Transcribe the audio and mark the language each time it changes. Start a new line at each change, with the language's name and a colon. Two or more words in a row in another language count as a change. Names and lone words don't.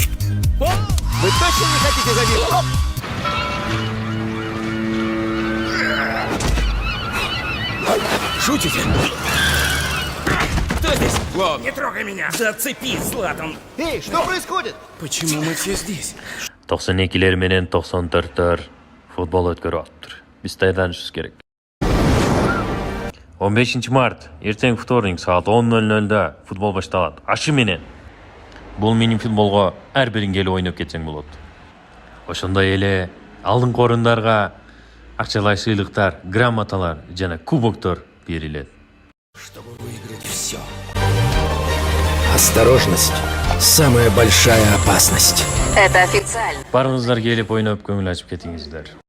Russian: Вы точно не хотите за ним? Шутите? Кто здесь? Ладно. Не трогай меня! Зацепи, Златан! Эй, что происходит? Почему мы все здесь?
Kyrgyz: 92'ler менен 94'тер футбол өткөрүп атыптыр. Биз даярданышыбыз керек. 15 март, эртең вторник саат 10:00-да футбол башталат. Ашы менен. Бул менин футболго ар бириң келип ойноп кетсең болот. Ошондой эле алдыңкы орундарга акчалай сыйлыктар, грамоталар жана кубоктор берилет.
Russian: Чтобы выиграть все. Осторожность – самая большая опасность. Это официально.
Kyrgyz: Барыңыздар келип ойноп көңүл ачып кетиңиздер.